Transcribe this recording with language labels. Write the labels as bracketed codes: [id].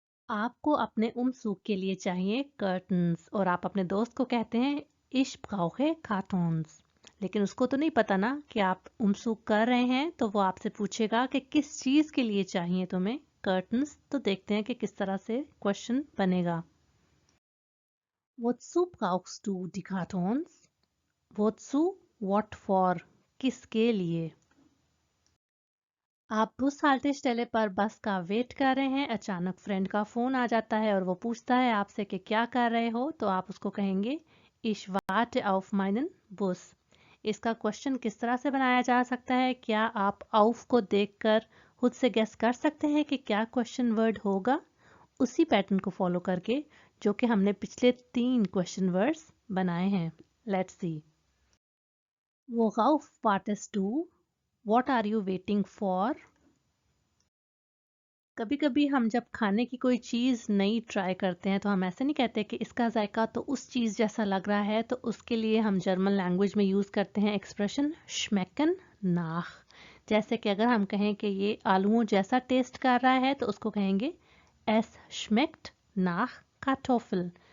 [hi] आपको अपने उमसूक के लिए चाहिए कर्टन्स, और आप अपने दोस्त को कहते हैं [de] Ich brauche Kartons। [hi] लेकिन उसको तो नहीं पता ना कि आप उमसूक कर रहे हैं, तो वो आपसे पूछेगा कि किस चीज के लिए चाहिए तुम्हें कर्टन्स। तो देखते हैं कि किस तरह से क्वेश्चन बनेगा। [de] Wozu brauchst du die Kartons? [hi] Wozu? [en] What for? [hi] किसके लिए? आप बस हाल्टेस्टेले पर बस का वेट कर रहे हैं, अचानक फ्रेंड का फोन आ जाता है और वो पूछता है आपसे कि क्या कर रहे हो, तो आप उसको कहेंगे [de] Ich warte auf meinen Bus। [hi] इसका क्वेश्चन किस तरह से बनाया जा सकता है, क्या आप auf को देखकर खुद से गेस कर सकते हैं कि क्या क्वेश्चन वर्ड होगा? उसी पैटर्न को फॉलो करके जो कि हमने पिछले 3 क्वेश्चन वर्ड्स बनाए हैं। [en] Let's see. [de] Worauf wartest du? [en] What are you waiting for? [hi] कभी कभी हम जब खाने की कोई चीज़ नई ट्राई करते हैं तो हम ऐसे नहीं कहते कि इसका जायका तो उस चीज़ जैसा लग रहा है, तो उसके लिए हम जर्मन लैंग्वेज में यूज़ करते हैं एक्सप्रेशन [de] schmecken nach। [hi] जैसे कि अगर हम कहें कि ये आलूओं जैसा टेस्ट कर रहा है, तो उसको कहेंगे [de] es schmeckt nach Kartoffel।